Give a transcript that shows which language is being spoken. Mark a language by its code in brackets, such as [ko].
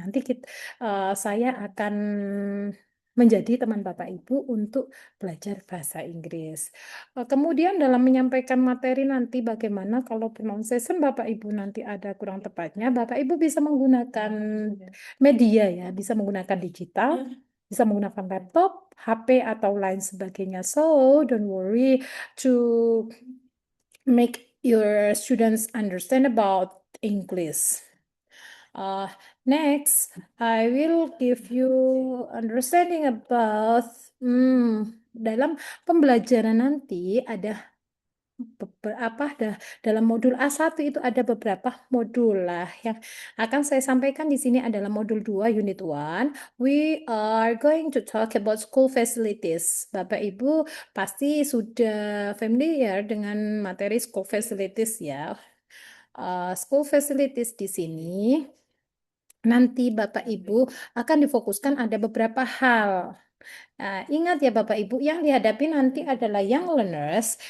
[id] Nanti saya akan menjadi teman Bapak Ibu untuk belajar bahasa Inggris. Kemudian dalam menyampaikan materi nanti bagaimana kalau pronunciation Bapak Ibu nanti ada kurang tepatnya, Bapak Ibu bisa menggunakan media ya, bisa menggunakan digital, bisa menggunakan laptop, HP atau lain sebagainya. [en] So don't worry to make your students understand about English. Next, I will give you understanding about [id] dalam pembelajaran nanti ada dalam modul A1 itu ada beberapa modul lah yang akan saya sampaikan di sini adalah modul 2 unit 1. [en] We are going to talk about school facilities. [id] Bapak Ibu pasti sudah familiar dengan materi school facilities ya. School facilities di sini nanti Bapak Ibu akan difokuskan ada beberapa hal. Nah, ingat ya Bapak Ibu, yang dihadapi nanti adalah young learners.